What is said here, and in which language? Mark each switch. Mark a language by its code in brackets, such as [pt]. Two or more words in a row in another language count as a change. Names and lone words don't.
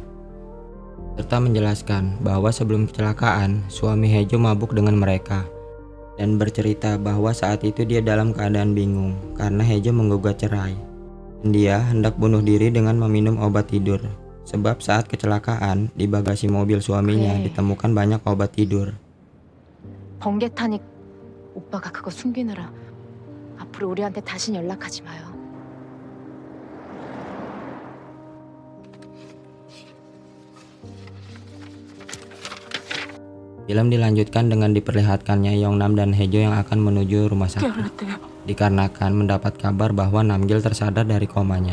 [id] Serta menjelaskan bahwa sebelum kecelakaan, suami Hejo mabuk dengan mereka dan bercerita bahwa saat itu dia dalam keadaan bingung karena Hejo menggugat cerai. Dia hendak bunuh diri dengan meminum obat tidur, sebab saat kecelakaan di bagasi mobil suaminya ditemukan banyak obat tidur. [ko] 번개 타니 오빠가 그거 숨기느라 앞으로 우리한테 다시 연락하지 마요. [id] Film dilanjutkan dengan diperlihatkannya Yongnam dan Hejo yang akan menuju rumah sakit dikarenakan mendapat kabar bahwa Namgil tersadar dari komanya.